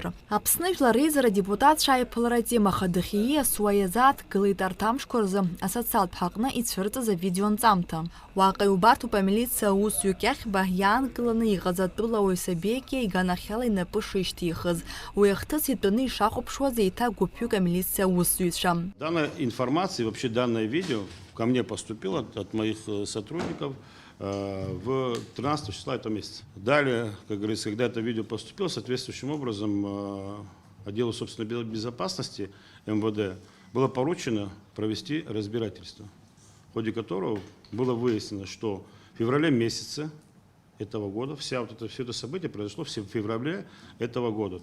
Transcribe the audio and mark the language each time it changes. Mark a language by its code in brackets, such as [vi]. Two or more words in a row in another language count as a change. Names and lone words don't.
[ab] Аԥсны жәлар реизара адепутатцәа аиԥылара атемаха дахьиасуа иазааҭгылеит арҭ амшқәа рзы асоциалтә ҳаҟны ицәырҵыз авидеонҵамҭа. Уаҟа иубарҭоуп амилициа аусзуҩык иахьба иаанкыланы иҟаз атәылауаҩ Сабеки иганахьала инапы шишьҭихыз. Уи ахҭыс итәаны ишахәаԥшуаз еиҭа гәыԥҩык амилициа аусзуҩцәа. [ru] Данная информация, вообще данное видео ко мне поступило от моих сотрудников в 13 числа этого месяца. Далее, как говорится, когда это видео поступило, соответствующим образом отделу собственной безопасности МВД было поручено провести разбирательство, в ходе которого было выяснено, что в феврале месяце этого года, все это событие произошло в феврале этого года.